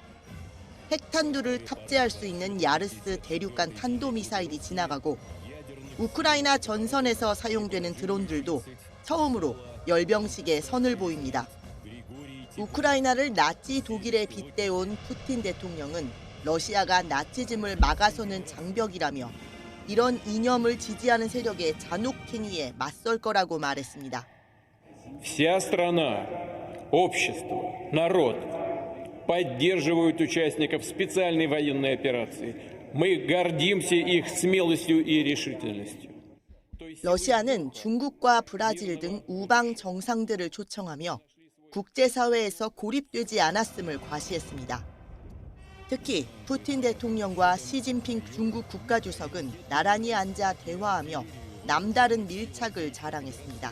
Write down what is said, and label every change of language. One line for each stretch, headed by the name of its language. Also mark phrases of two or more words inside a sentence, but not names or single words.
Korean: 핵탄두를 탑재할 수 있는 야르스 대륙간 탄도미사일이 지나가고 우크라이나 전선에서 사용되는 드론들도 처음으로 열병식에 선을 보입니다. 우크라이나를 나치 독일에 빗대온 푸틴 대통령은 러시아가 나치즘을 막아서는 장벽이라며 이런 이념을 지지하는 세력의 잔혹 행위에 맞설 거라고 말했습니다.
Russian: Вся страна, общество, народ поддерживают участников специальной военной операции. Мы гордимся их смелостью и решительностью.
Korean: 러시아는 중국과 브라질 등 우방 정상들을 초청하며 국제사회에서 고립되지 않았음을 과시했습니다. 특히 푸틴 대통령과 시진핑 중국 국가주석은 나란히 앉아 대화하며 남다른 밀착을 자랑했습니다.